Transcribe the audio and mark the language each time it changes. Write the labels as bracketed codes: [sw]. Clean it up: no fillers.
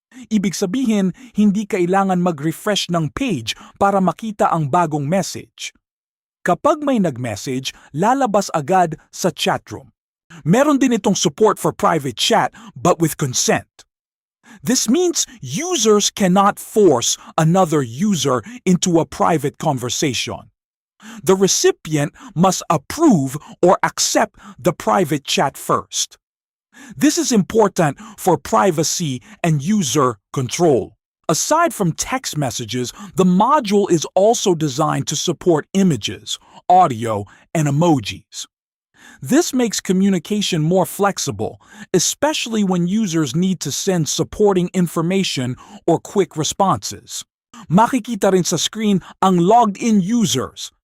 [tl] Ibig sabihin, hindi kailangan mag-refresh ng page para makita ang bagong message. Kapag may nag-message, lalabas agad sa chatroom. Meron din itong [en] support for private chat but with consent. This means users cannot force another user into a private conversation. The recipient must approve or accept the private chat first. This is important for privacy and user control. Aside from text messages, the module is also designed to support images, audio, and emojis. This makes communication more flexible, especially when users need to send supporting information or quick responses. [tl] Makikita rin sa screen ang logged-in users.